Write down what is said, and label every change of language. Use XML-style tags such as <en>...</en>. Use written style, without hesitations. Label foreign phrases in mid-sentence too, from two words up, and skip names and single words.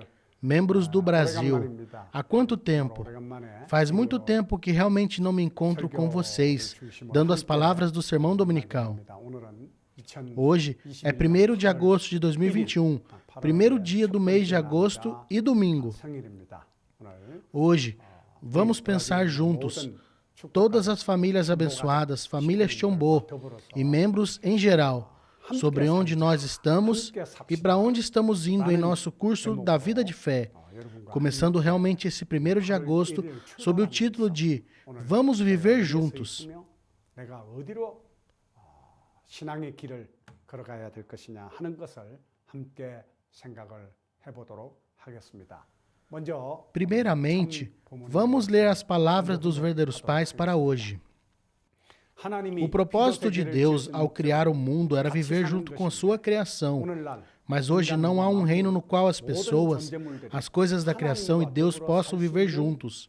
<pt>membros do Brasil.</pt> <ko>오래간만입니다.</ko> <pt>Há quanto tempo?</pt> <ko>오래간만에</ko> <pt>Faz muito tempo que realmente não me encontro com vocês, dando as palavras do sermão dominical.</pt> <ko>오늘은</ko> <pt>Hoje é 1º de agosto de 2021, primeiro dia do mês de agosto e domingo.</pt> <ko>생일입니다. 오늘</ko> <pt>Hoje, vamos pensar juntos, todas as famílias abençoadas, famílias Chombo e membros em geral, sobre onde nós estamos e para onde estamos indo em nosso curso da vida de fé, começando realmente esse 1º de agosto sob o título de Vamos Viver Juntos.</pt> <ko>내가 어디로 신앙의 길을 걸어가야 될 것이냐 하는 것을 함께 생각을 해보도록 하겠습니다. 먼저</ko> <pt>Primeiramente, vamos ler as palavras dos verdadeiros pais para hoje. O propósito de Deus ao criar o mundo era viver junto com sua criação. Mas hoje não há um reino no qual as pessoas, as coisas da criação e Deus possam viver juntos.</pt>